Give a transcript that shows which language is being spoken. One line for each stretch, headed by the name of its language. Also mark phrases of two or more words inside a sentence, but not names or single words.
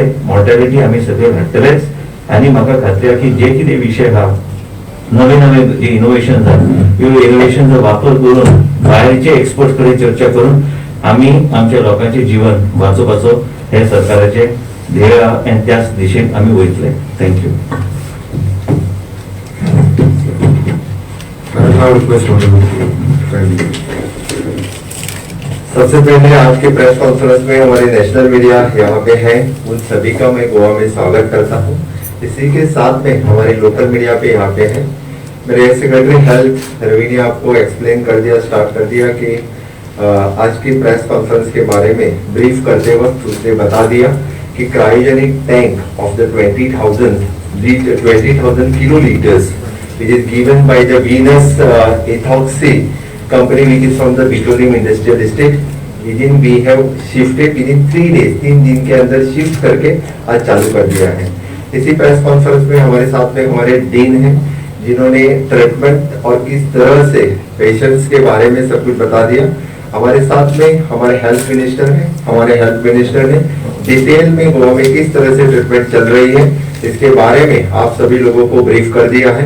Konkani: मॉर्टॅलिटी आमी सगळे हाडटलेच. आणि म्हाका खात्री आहा की जे कितें विशय आहा नवे नवे जे इनोव्हेशन ह्यो इनोव्हेशनचो वापर करून भायरचे एक्सपर्ट कडेन चर्चा करून आमी आमच्या लोकांचे जीवन वाचोवपाचो हे सरकाराचे ध्येय आनी त्याच दिशेन आमी वयतले.
English: थँक्यू.
Hindi: सबसे पहले आज के
English: press conference
Hindi: में हमारे
English: national media
Hindi: यहाँ पे है, उन सभी का मैं गोवा में स्वागत करता हूँ. इसी के साथ में हमारे
English: local media
Hindi: पे यहाँ पे है. मेरे
English: secretary health
Hindi: रवि ने आपको एक्सप्लेन कर दिया, स्टार्ट कर दिया कि आज की
English: press conference
Hindi: के बारे में ब्रीफ करते वक्त उसने बता दिया कि
English: cryogenic tank of the 20,000 kiloliters which is given by the Venus Ethoxy company which is from the petroleum industrial estate, within we have shifted within 3 days,
Hindi: 3 दिन के अंदर शिफ्ट करके आज चालू कर दिया है। इसी प्रेस कॉन्फ्रेंस में हमारे साथ में हमारे डीन हैं जिन्होंने ट्रीटमेंट और किस तरह से पेशेंट्स के बारे में सब कुछ बता दिया। हमारे साथ में हमारे
English: health minister
Hindi: हैं, हमारे
English: health minister
Hindi: ने डिटेल में गोवा में किस तरह से ट्रीटमेंट चल रही है इसके बारे में आप सभी लोगों को ब्रीफ कर दिया है।